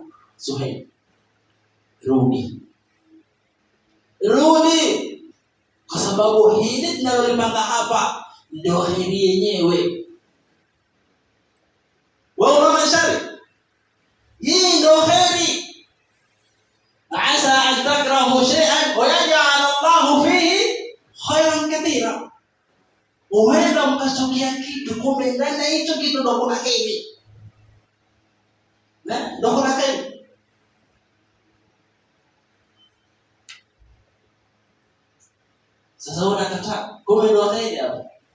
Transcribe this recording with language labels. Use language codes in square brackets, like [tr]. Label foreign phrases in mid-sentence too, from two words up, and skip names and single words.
[sw] Suhail, rudi, kwa sababu hili tunalolipanga hapa ndio heri yenyewe. Wewe unaona shari hii ndio heri. [ar] عسى أن تكرهوا شيئا ويجعل الله فيه خيرا كثيرا. [sw] Huenda mkachukia kitu, kumbe ndani ya hicho kitu ndio kuna heri. Ndio kuna heri. Sasa unakataa, kumbe ndio heri hapo.